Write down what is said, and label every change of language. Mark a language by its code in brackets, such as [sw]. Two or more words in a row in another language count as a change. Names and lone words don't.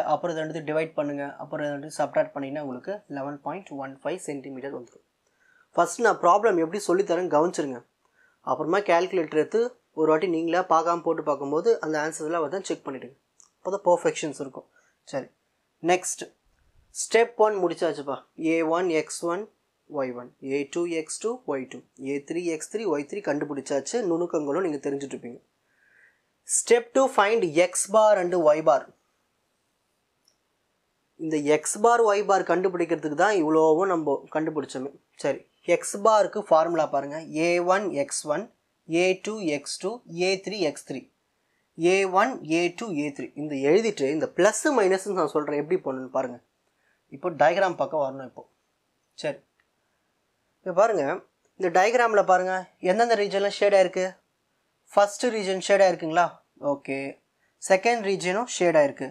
[ta] அப்புறம் இது ரெண்டுத்தையும் டிவைட் பண்ணுங்கள். அப்புறம் இது ரெண்டுத்தையும் சப்ட்ராக்ட் பண்ணிங்கன்னா உங்களுக்கு 11.15 சென்டிமீட்டர் வந்துடும். ஃபஸ்ட் நான் ப்ராப்ளம் எப்படி சொல்லித்தரேன்னு கவனிச்சிருங்க. அப்புறமா கேல்குலேட்டர் எடுத்து ஒரு வாட்டி நீங்களே பார்க்காம போட்டு பார்க்கும்போது அந்த ஆன்சர்ஸ்லாம் வந்து செக் பண்ணிவிடுங்க. அப்போ தான் பர்ஃபெக்ஷன்ஸ் இருக்கும். சரி, [en] next step [ta] 1 முடிச்சாச்சுப்பா. A1 x1 y1, A2 x2 y2, A3 x3 y3 கண்டுபிடிச்சாச்சு. நுணுக்கங்களும் நீங்கள் தெரிஞ்சுட்ருப்பீங்க. [en] step 2 find x bar and y bar. [ta] இந்த [en] x bar y bar [ta] கண்டுபிடிக்கிறதுக்கு தான் இவ்வளோவும் நம்ம கண்டுபிடிச்சோமே. சரி, [en] x barக்கு [ta] ஃபார்முலா பாருங்கள். A1 x1, A2 x2, A3 x3, A1 A2 A3. இந்த எழுதிட்டு இந்த [en] plus minus [ta] நான் சொல்கிறேன் எப்படி பண்ணணும்னு பாருங்கள். இப்போ டயக்ராம் பக்கம் வரணும். இப்போ சரி, இப்போ பாருங்கள், இந்த டயக்ராமில் பாருங்கள் எந்தெந்த ரீஜன்லாம் ஷேடாக இருக்குது. [en] first region [ta] ஷேடாக இருக்குங்களா? ஓகே. [en] second region [ta] ஷேடாக இருக்குது.